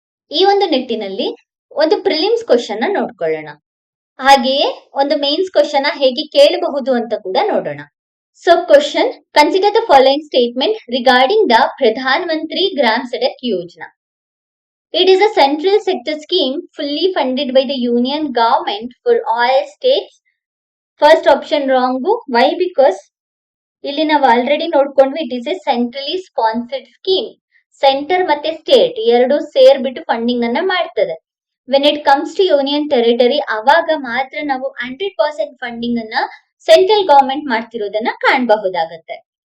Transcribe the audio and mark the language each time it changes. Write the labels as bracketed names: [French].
[Kannada] ಈ ಒಂದು ನಿಟ್ಟಿನಲ್ಲಿ ಒಂದು ಪ್ರಿಲಿಮ್ಸ್ ಕ್ವಶನ್ ನೋಡ್ಕೊಳ್ಳೋಣ, ಹಾಗೆಯೇ ಒಂದು ಮೇನ್ಸ್ ಕ್ವಶನ್ ಹೇಗೆ ಕೇಳಬಹುದು ಅಂತ ಕೂಡ ನೋಡೋಣ. [English] So question, consider the following statement regarding the Pradhan Mantri Gram Sadak Yojana. It is a central sector scheme fully funded by the union government for all states. First option wrong. Why? Because [Kannada] ಇಲ್ಲಿ ನಾವು already ನೋಡ್ಕೊಂಡ್ವಿ, [English] It is a centrally sponsored scheme. [Kannada] Centre ಮತ್ತೆ state ಎರಡು ಸೇರ್ಬಿಟ್ಟು funding ಅನ್ನ ಮಾಡ್ತದೆ. [English] when it comes to union territory [Kannada] ಅವಾಗ ಮಾತ್ರ ನಾವು 100% funding ಅನ್ನ ಸೆಂಟ್ರಲ್ ಗವರ್ಮೆಂಟ್ ಮಾಡ್ತಿರೋದನ್ನ ಕಾಣಬಹುದಾಗತ್ತೆ.